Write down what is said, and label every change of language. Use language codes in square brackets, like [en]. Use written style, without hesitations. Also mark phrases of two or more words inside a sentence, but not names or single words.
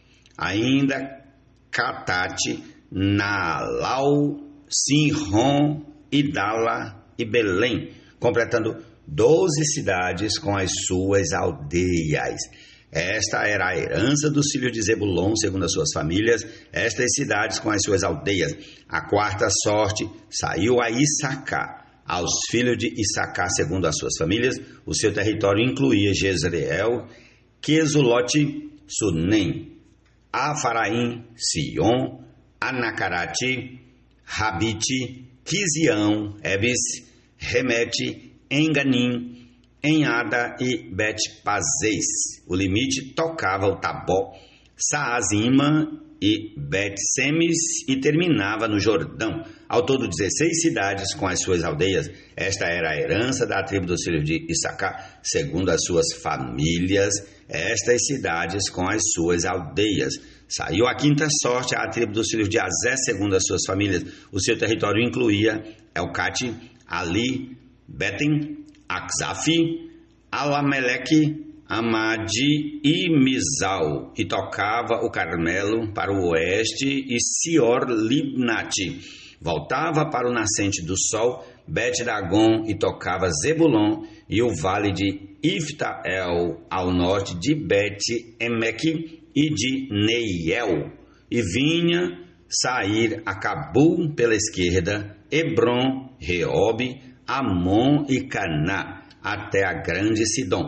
[pt] Ainda Catate, Naalau, Sinron, Idala e Belém, completando 12 cidades com as suas aldeias. Esta era a herança dos filhos de Zebulon, segundo as suas famílias, estas cidades com as suas aldeias. A quarta sorte saiu a Issacar. Aos filhos de Issacar, segundo as suas famílias, o seu território incluía Jezreel, Quesulote, Sunem, Afaraim, Sion, Anacarate, Rabite, Quizião, Ebes, Remete, Enganim, Enhada e Bet-Pazez. O limite tocava o Tabó, Saazima e Bet-Semes e terminava no Jordão. Ao todo 16 cidades com as suas aldeias. Esta era a herança da tribo dos filhos de Issacar, segundo as suas famílias, estas cidades com as suas aldeias. Saiu a quinta sorte à tribo dos filhos de Azé, segundo as suas famílias. O seu território incluía Elcate, Ali, Betem, Akzaf, Alameleque, Amadi e Mizal, e tocava o Carmelo para o oeste e Sior-Libnate. Voltava para o nascente do sol, Bet-Dagon, e tocava Zebulon e o vale de Ifta-El, ao norte de Bet-Emeque e de Neiel, e vinha sair a Cabul pela esquerda, Hebron, Reobe, Amon e Caná, até a grande Sidom.